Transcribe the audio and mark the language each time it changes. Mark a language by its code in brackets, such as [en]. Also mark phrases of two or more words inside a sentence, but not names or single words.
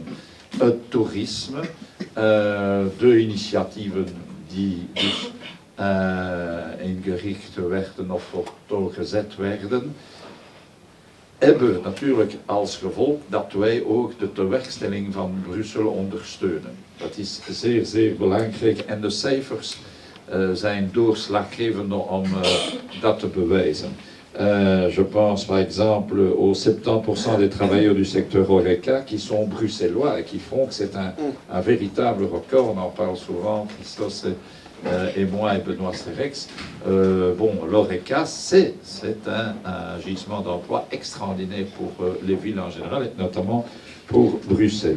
[nl] Het toerisme, de initiatieven die dus ingericht werden of doorgezet werden, hebben natuurlijk als gevolg dat wij ook de tewerkstelling van Brussel ondersteunen. Dat is zeer, zeer belangrijk en de cijfers zijn doorslaggevend om dat te bewijzen. [fr] Je pense par exemple aux 70% des travailleurs du secteur HORECA qui sont bruxellois et qui font que c'est un véritable record. On en parle souvent, Christos et moi et Benoît Serex. L'HORECA, c'est un gisement d'emploi extraordinaire pour les villes en général et notamment pour Bruxelles.